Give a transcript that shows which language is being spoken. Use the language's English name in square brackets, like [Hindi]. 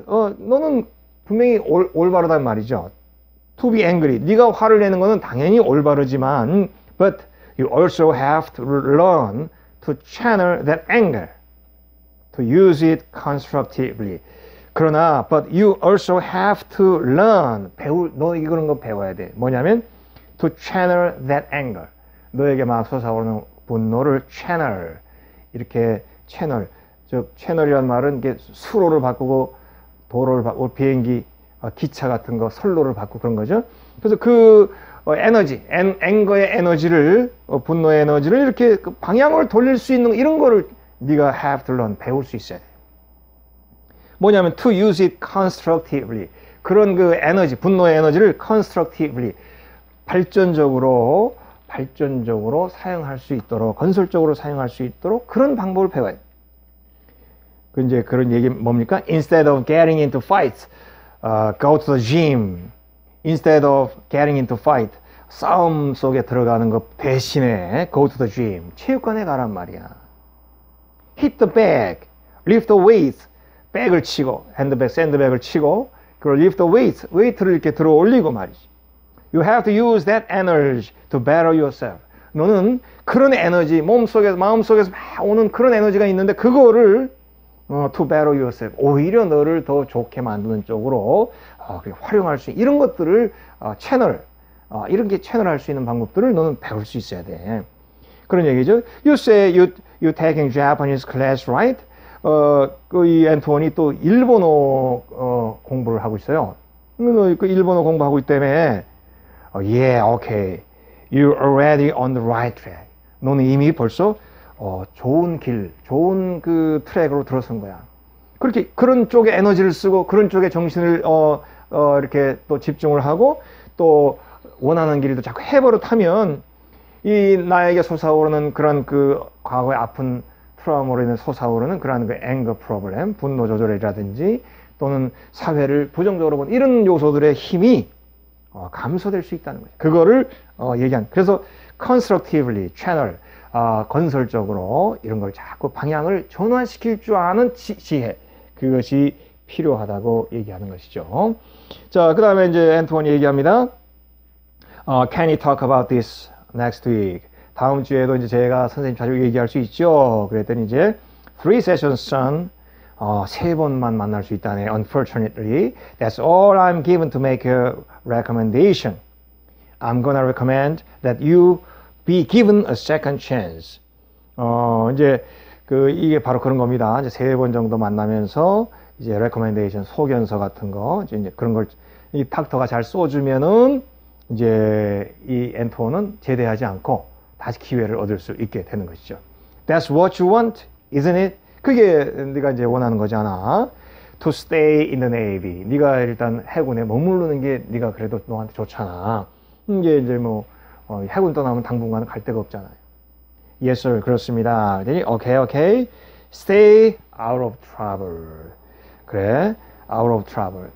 [Korean] 너는 분명히 올바르단 말이죠. [English] To be angry. [Korean] 네가 화를 내는 거는 당연히 올바르지만 [English] but you also have to learn to channel that anger, to use it constructively. [Korean] 그러나, [English] but you also have to learn, [Korean] 너 이런 거 배워야 돼. 뭐냐면, [English] to channel that anger. [Korean] 너에게 막 솟아오르는 분노를 channel. 이렇게 채널. 즉, 채널이란 말은 이게 수로를 바꾸고, 도로를 바꾸고, 비행기, 기차 같은 거, 선로를 바꾸고 그런 거죠. 그래서 에너지, 앵거의 에너지를, 분노의 에너지를 이렇게 방향을 돌릴 수 있는 이런 거를 네가 [English] have to learn, [Korean] 배울 수 있어야 돼. 뭐냐면 [English] to use it constructively. [Korean] 그런 그 에너지, 분노의 에너지를 constructively, 발전적으로 사용할 수 있도록, 건설적으로 사용할 수 있도록 그런 방법을 배워야 돼. 이제 그런 얘기 뭡니까? [English] Instead of getting into fights, go to the gym. Instead of getting into fight, [Korean] 싸움 속에 들어가는 것 대신에 [English] go to the gym, [Korean] 체육관에 가란 말이야. [English] Hit the bag, lift the weights, [Korean] 백을 치고, 샌드백을 치고, 그리고 [English] lift the weights, [Korean] 웨이트를 이렇게 들어 올리고 말이지. [English] You have to use that energy to better yourself. [Korean] 너는 그런 에너지, 마음속에서 막 오는 그런 에너지가 있는데 그거를 [English] to better yourself. [Korean] 오히려 너를 더 좋게 만드는 쪽으로 활용할 수 있는 이런 것들을 채널, 이런 게 채널할 수 있는 방법들을 너는 배울 수 있어야 돼. 그런 얘기죠. [English] You say you taking Japanese class, right? [Korean] 이 앤토니 또 일본어 공부를 하고 있어요. 그 일본어 공부하고 있기 때문에 [English] yeah, okay. You're already on the right track. [Korean] 너는 이미 벌써 좋은 그 트랙으로 들어선 거야. 그렇게 그런 쪽에 에너지를 쓰고 그런 쪽에 정신을 이렇게 또 집중을 하고 또 원하는 길도 자꾸 해버릇하면 이 나에게 솟아오르는 그런 그 과거의 아픈 트라우마로 인해 솟아오르는 그런 그 앵거 프로블렘, 분노 조절이라든지 또는 사회를 부정적으로 보는 이런 요소들의 힘이 감소될 수 있다는 거죠. 그거를 얘기한. 그래서 constructively, channel, 건설적으로 이런 걸 자꾸 방향을 전환시킬 줄 아는 지혜, 그것이 필요하다고 얘기하는 것이죠. 자, 그 다음에 이제 앤토니 얘기합니다. [English] Can you talk about this next week? [Korean] 다음 주에도 이제 제가 선생님 자주 얘기할 수 있죠. 그랬더니 이제 [English] 3 sessions, son. [Korean] 3번만 만날 수 있다네. [English] Unfortunately, that's all I'm given to make a recommendation. I'm gonna recommend that you be given a second chance. [Korean] 이제 이게 바로 그런 겁니다. 이제 3번 정도 만나면서 이제 recommendation 소견서 같은 거 이제 그런 걸 이 닥터가 잘 써주면은 이제 이 앤토는 제대하지 않고 다시 기회를 얻을 수 있게 되는 것이죠. [English] That's what you want, isn't it? [Korean] 그게 네가 이제 원하는 거잖아. [English] To stay in the Navy. [Korean] 네가 일단 해군에 머무르는 게 네가 그래도 너한테 좋잖아. 이게 이제 뭐 해군 떠나면 당분간 갈 데가 없잖아요. [English] Yes, sir. [Korean] 그렇습니다. [English] Okay. Stay out of trouble. [Korean] 그래. [English] out of trouble.